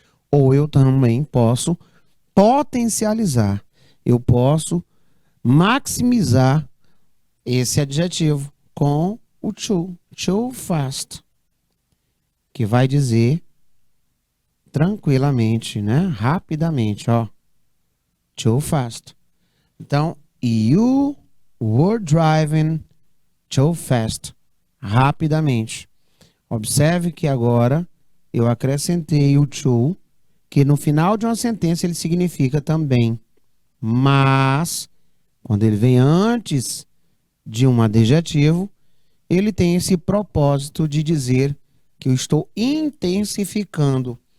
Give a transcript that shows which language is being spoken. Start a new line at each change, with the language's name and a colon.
Portuguese: Ou eu também posso potencializar. Eu posso maximizar esse adjetivo com o too fast, que vai dizer tranquilamente, né? Rapidamente, ó. Too fast. Então,
English: you were driving too fast.
Portuguese: Rapidamente. Observe que agora eu acrescentei o to, que no final de uma sentença ele significa também. Mas, quando ele vem antes de um adjetivo, ele tem esse propósito de dizer que eu estou intensificando.